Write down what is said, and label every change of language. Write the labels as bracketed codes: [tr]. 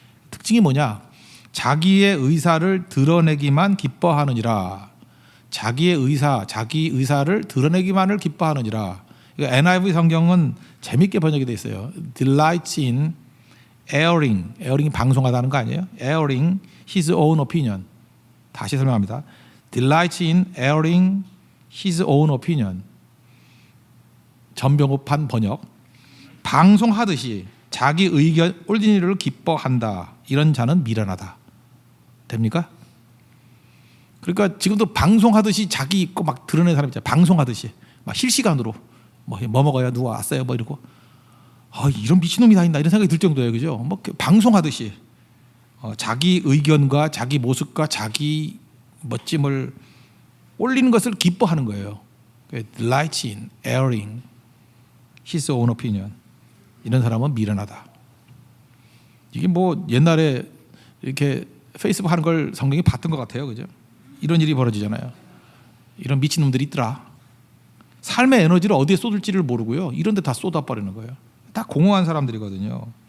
[ko] 특징이 뭐냐? 자기의 의사를 드러내기만 기뻐하느니라. 자기 의사를 드러내기만을 기뻐하느니라. NIV 성경은 재밌게 번역이 돼 있어요. [en] Delights in airing [ko] 이 방송하다는 거 아니에요? [en] airing his own opinion. [ko] 다시 설명합니다. [en] Delights in airing his own opinion. [ko] 전병호판 번역. 방송하듯이 자기 의견 옳은 일을 기뻐한다. 이런 자는 미련하다. 됩니까? 그러니까 지금도 방송하듯이 자기 있고 막 드러내는 사람 있잖아요. 방송하듯이 막 실시간으로 뭐 먹어야 누가 왔어요 뭐 이러고 이런 미친놈이 다 있나 이런 생각이 들 정도예요. 그죠? 뭐 방송하듯이 자기 의견과 자기 모습과 자기 멋짐을 올리는 것을 기뻐하는 거예요. [en] Delights in airing his own opinion. [ko] 이런 사람은 미련하다. 이게 뭐 옛날에 이렇게 페이스북 하는 걸 성경이 봤던 것 같아요. 그죠? 이런 일이 벌어지잖아요. 이런 미친놈들이 있더라. 삶의 에너지를 어디에 쏟을지를 모르고요. 이런 데 다 쏟아버리는 거예요. 다 공허한 사람들이거든요.